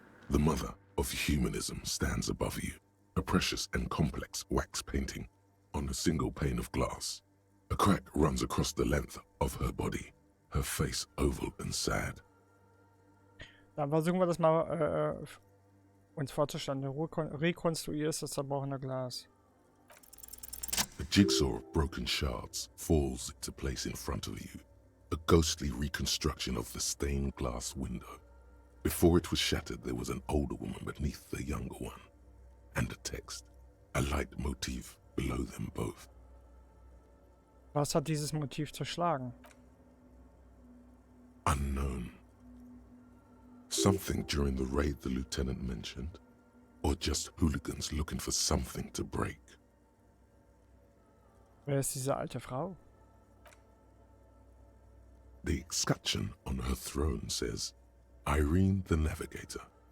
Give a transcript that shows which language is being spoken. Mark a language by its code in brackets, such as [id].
[en] The mother of humanism stands above you, a precious and complex wax painting on a single pane of glass. A crack runs across the length of her body, her face oval and sad. [de] Dann versuchen wir das mal uns vorzustellen. Du rekonstruierst das zerbrochene Glas. [en] A jigsaw of broken shards falls into place in front of you, a ghostly reconstruction of the stained glass window. Before it was shattered, there was an older woman beneath the younger one, and a text, a light motif below them both. [de] Was hat dieses Motiv zerschlagen? [en] Unknown. Something during the raid the lieutenant mentioned, or just hooligans looking for something to break. [de] Wer ist diese alte Frau? [en] The escutcheon on her throne says, Irene the Navigator.